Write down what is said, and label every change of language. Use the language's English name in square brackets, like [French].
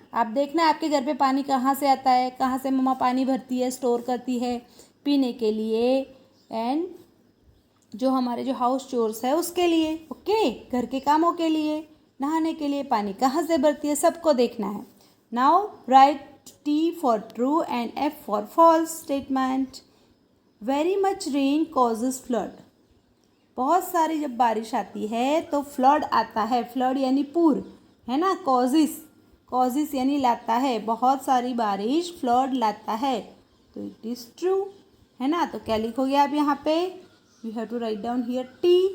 [Hindi] आप देखना आपके घर पे पानी कहाँ से आता है, कहाँ से मम्मा पानी भरती है, स्टोर करती है पीने के लिए, एंड जो हमारे जो हाउस चोर्स है उसके लिए। ओके, घर के कामों के लिए, नहाने के लिए पानी कहाँ से भरती है, सबको देखना है। [English] Now right T for true and F for false statement. Very much rain causes flood. [Hindi] बहुत सारी जब बारिश आती है तो फ्लड आता है, फ्लड यानी पूर, है ना। कॉजिस, कॉजिस यानी लाता है, बहुत सारी बारिश फ्लड लाता है, तो [English] it is true, [Hindi] है ना। तो क्या लिखोगे आप यहाँ पे, [English] You have to write down here T।